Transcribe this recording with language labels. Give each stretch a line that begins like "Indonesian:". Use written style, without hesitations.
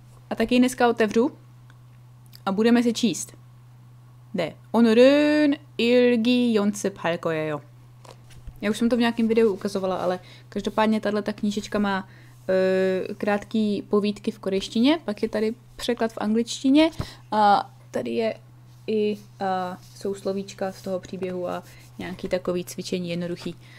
Czech: A taky dneska otevřu a budeme si číst.
Korean: 네, 오늘은 일기 연습할 거예요.
Czech: Já už jsem to v nějakém videu ukazovala, ale každopádně tato knížečka má krátké povídky v korejštině, pak je tady překlad v angličtině a tady je i jsou slovíčka z toho příběhu a nějaký takový cvičení jednoduchý.